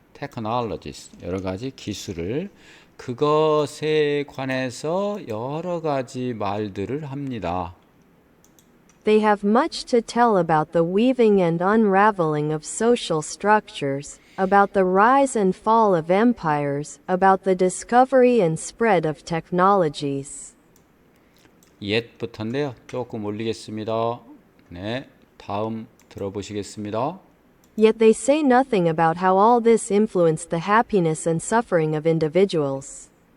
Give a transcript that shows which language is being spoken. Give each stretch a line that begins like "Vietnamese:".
Korean: technologies, 여러 가지 기술을, 그것에 관해서 여러 가지 말들을 합니다.
English: They have much to tell about the weaving and unraveling of social structures, about the rise and fall of empires, about the discovery and spread of technologies.
Korean: yet부터인데요. 조금 올리겠습니다. 네, 다음 들어보시겠습니다.
English: Yet they say nothing about how all this influenced the happiness and suffering of individuals.